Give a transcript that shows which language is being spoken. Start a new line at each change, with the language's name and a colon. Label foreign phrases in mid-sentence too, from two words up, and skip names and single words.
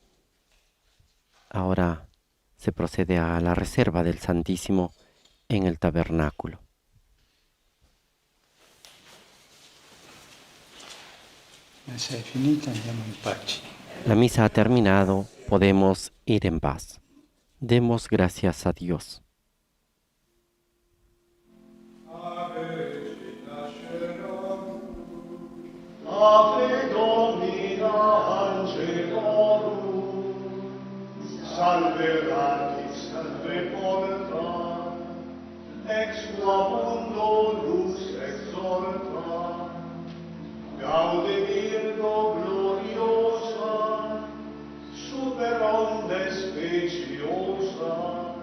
Spanish: ahora se procede a la reserva del Santísimo en el tabernáculo.
Italian: Messa è finita, andiamo in pace.
Spanish: La misa ha terminado, podemos ir en paz. Demos gracias a Dios.
Latin: Ave Domina Angelorum, salve radix, salve porta, ex tua mundo lux exorta, gaude Virgo gloriosa, super onde speciosa,